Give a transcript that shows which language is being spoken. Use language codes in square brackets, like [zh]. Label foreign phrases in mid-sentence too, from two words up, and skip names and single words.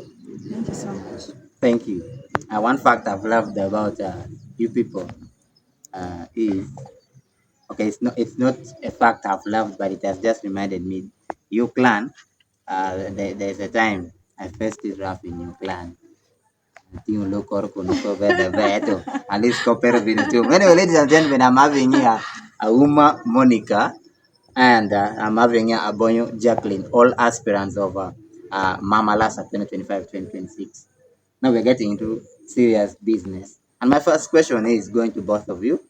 [en] Thank you so much. Thank you. One fact I've loved about you people is okay. It's not a fact I've loved, but it has just reminded me. You clan. There's a time I first did rap in your clan. [ach] Tingo loko kunuko beda beto. [en] At least compare with two. Anyway, ladies and gentlemen, I'm having here Auma Monica and I'm having here Abonyo Jackline, all aspirants of Mama LASA 2025-2026. Now we're getting into serious business. And my first question is going to both of you.